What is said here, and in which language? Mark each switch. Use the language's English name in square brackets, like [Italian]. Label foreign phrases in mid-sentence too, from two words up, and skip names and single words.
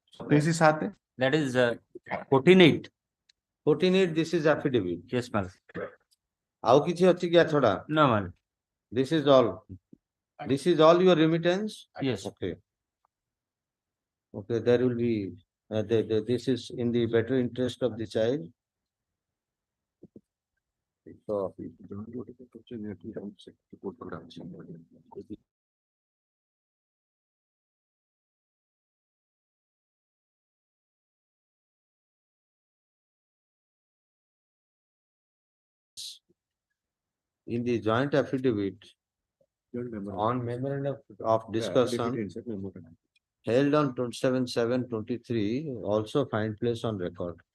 [English] 23 7 That is 14-8. 14-8, this is affidavit. Yes, ma'am. [Odia] ଆଉ କିଛି ଅଛି କି ଛଡା? [English] No, ma'am. This is all. This is all your remittance? Yes. Okay. Okay, there will be, this is in the better interest of the child. So, in the joint affidavit on memorandum of discussion held on 27/7/23 also find place on record.